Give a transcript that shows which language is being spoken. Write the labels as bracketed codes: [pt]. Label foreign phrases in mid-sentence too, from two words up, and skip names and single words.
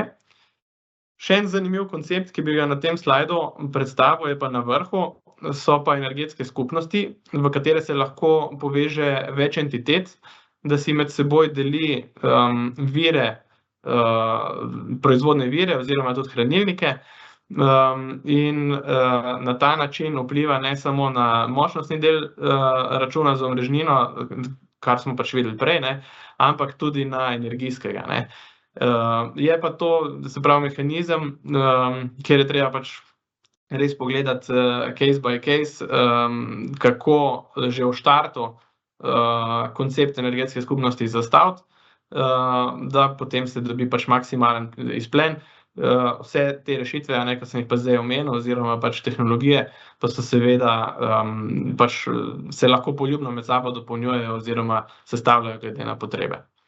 [sl] Še en zanimiv koncept, ki bi ga na tem slajdu predstavil, je pa na vrhu, so pa energetske skupnosti, v katere se lahko poveže več entitet, da si med seboj deli proizvodne vire oziroma tudi hranilnike, in na ta način vpliva ne samo na močnostni del računa za omrežnino, kar smo pač videli prej, ampak tudi na energijskega. Je pa to, se pravi, mehanizem, kjer je treba pač res pogledati [en] case by case, [sl] kako že v štartu koncept energetske skupnosti zastaviti, da potem se dobi pač maksimalen izplen. Vse te rešitve, ki sem jih pa zdaj omenil, oziroma pač tehnologije, pa so seveda pač se lahko poljubno med sabo dopolnjujejo oziroma sestavljajo glede na potrebe.